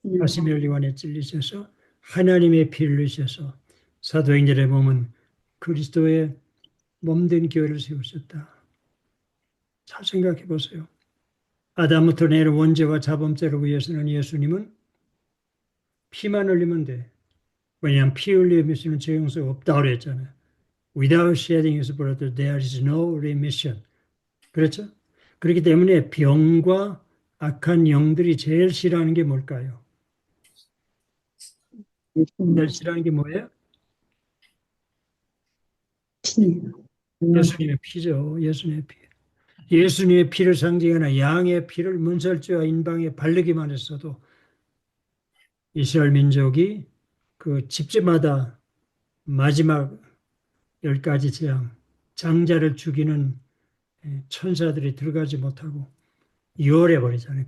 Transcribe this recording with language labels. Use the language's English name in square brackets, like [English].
[Korean] 가시면리관에 찔리셔서 하나님의 피를 흘리셔서 사도행전에 보면 그리스도의 몸된 교회를 세우셨다. 잘 생각해 보세요. 아담부터 내려 원죄와 자범죄를 위해서는 예수님은 피만 흘리면 돼. 왜냐하면 피 흘리면서는 죄 용서가 없다고 그랬잖아요. [English] Without shedding his blood, there is no remission. [Korean] 그렇죠? 그렇기 때문에 병과 악한 영들이 제일 싫어하는 게 뭘까요? 제일 싫어하는 게 뭐예요? 피. 예수님의 피죠. 예수님의 피. 예수님의 피를 상징하는 양의 피를 문설주와 인방에 바르기만 했어도 이스라엘 민족이 그 집집마다 마지막 10가지 재앙, 장자를 죽이는 천사들이 들어가지 못하고 유월해 버리잖아요.